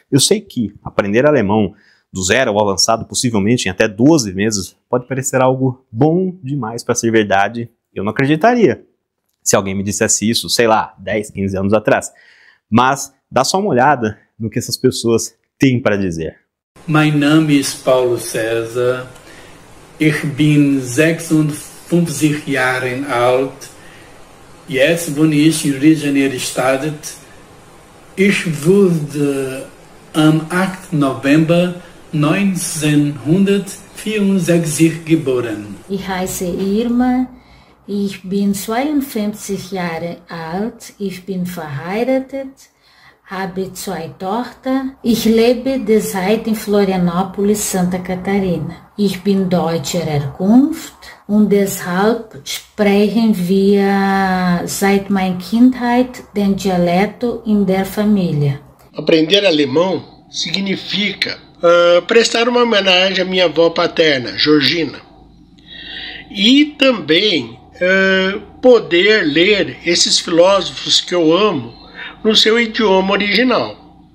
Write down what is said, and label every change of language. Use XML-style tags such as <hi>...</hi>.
<pt>Eu sei que aprender alemão do zero ao avançado, possivelmente em até 12 meses, pode parecer algo bom demais para ser verdade. Eu não acreditaria se alguém me dissesse isso, sei lá, 10, 15 anos atrás. Mas dá só uma olhada no que essas pessoas têm para dizer.</pt> <de>Mein Name ist Paulo César. Ich bin 56 Jahre alt. Jetzt wohne ich in Rio de Janeiro, Estado. Ich wurde am 8. November 1964 geboren. Ich heiße Irma, ich bin 52 Jahre alt, ich bin verheiratet, habe 2 Tochter. Ich lebe derzeit in Florianópolis, Santa Catarina. Ich bin deutscher Herkunft und deshalb sprechen wir seit meiner Kindheit den Dialekto in der Familie.</de> <pt>Aprender alemão significa prestar uma homenagem à minha avó paterna, Georgina, e também poder ler esses filósofos que eu amo no seu idioma original.</pt>